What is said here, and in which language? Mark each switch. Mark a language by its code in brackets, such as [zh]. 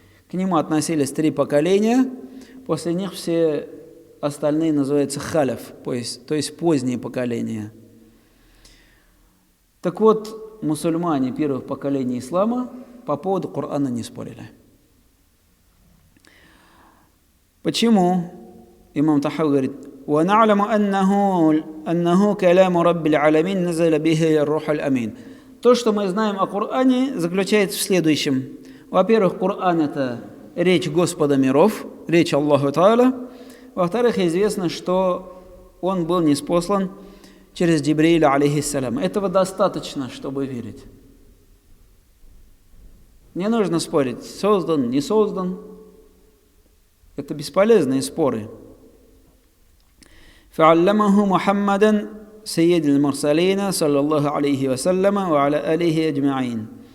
[ru] К нему относились три поколения, после них все остальные называются халяф, то есть поздние поколения. Так вот, мусульмане первых поколений ислама по поводу Корана не спорили. Почему? Имам Тахави говорит: [ar] وَنَعْلَمُ أَنَّهُ كَلَامُ رَبِّ الْعَالَمِينَ نَزَلَ بِهِ الرُّوحُ الْأَمِينُ. [ru] То, что мы знаем о Коране, заключается в следующем. Во-первых, Коран – это речь Господа миров, речь Аллаху Тааля. Во-вторых, известно, что он был ниспослан через Джибрииля, алейхиссалям. Этого достаточно, чтобы верить. Не нужно спорить, создан, не создан. Это бесполезные споры. [ar] فعلمه محمدا سيد المرسلين صلى الله عليه وسلم وعلى آله أجمعين.